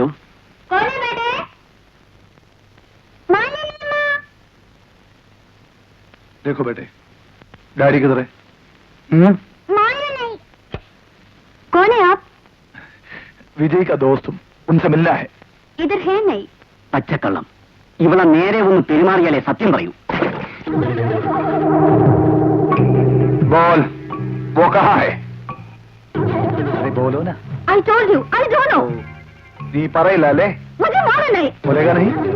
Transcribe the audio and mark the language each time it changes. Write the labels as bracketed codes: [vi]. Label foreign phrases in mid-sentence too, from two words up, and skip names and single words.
[hi] कौन है बेटे? मालूम नहीं माँ. देखो बेटे, डैडी किधर है? मालूम विजय का दोस्त हूँ, उनसे मिलना है। इधर है नहीं. [ml] പച്ചക്കള്ളം. ഇവളെ നേരെ ഒന്ന് പെരുമാറിയാലേ സത്യം പറയൂ. [hi] बोल, वो कहाँ है? अरे बोलो ना. [en] I told you, I don't know. [ml] नी പറയില്ല അല്ലേ? [hi] मुझे मालूम नहीं. बोलेगा नहीं?